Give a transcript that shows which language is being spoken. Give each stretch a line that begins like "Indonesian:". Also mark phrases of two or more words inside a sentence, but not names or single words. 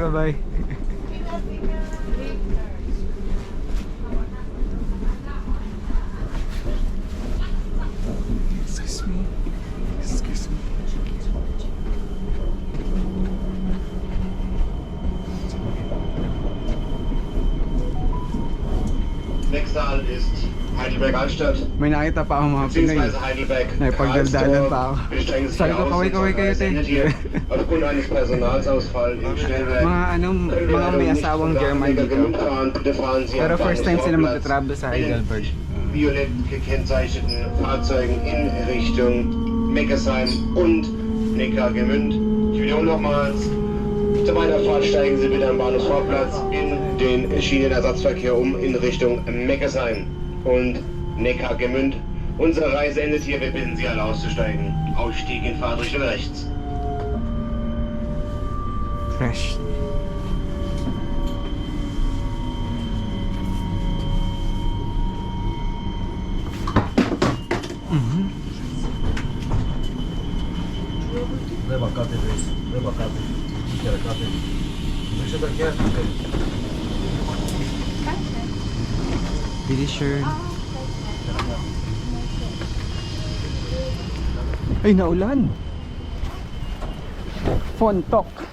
English: Bye-bye. Excuse me.
German: Nächster Halt ist Heidelberg Altstadt.
Filipino: May nakita pa ako mga Pinoy.
German: Beziehungsweise Heidelberg.
Filipino: Nagpagdaldalan pa ako.
German: Wir strengen sich
Filipino: Sabi ko,
German: aus,
Filipino: kaway
German: unser
Filipino: kayo,
German: Reis
Filipino: te.
German: endet hier. Aufgrund eines Personalsausfalls im Stellwerk.
Filipino: Mga may asawang German dito.
German: Bitte fahren Sie
Filipino: Pero
German: am
English: first time
Filipino: sila
German: Bahnhofsvorplatz
Filipino: magta-travel sa
German: mit den
Filipino: Heidelberg.
German: violett gekennzeichneten Fahrzeugen in Richtung Meckersheim und Neckargemünd. Ich wiederhole nochmals. Zu meiner Fahrt steigen Sie bitte am Bahnhofsvorplatz in den Schienenersatzverkehr in Richtung Meckersheim und Neckargemünd. Unsere Reise endet hier. Wir bitten Sie alle auszusteigen. Ausstieg in Fahrtrichtung rechts.
English: Fresh. Lewa katy, lewa katy, kiera katy.
Polish: Jeszcze tak jest.
English: Pretty sure.
Filipino: Ay, naulan. Fontok.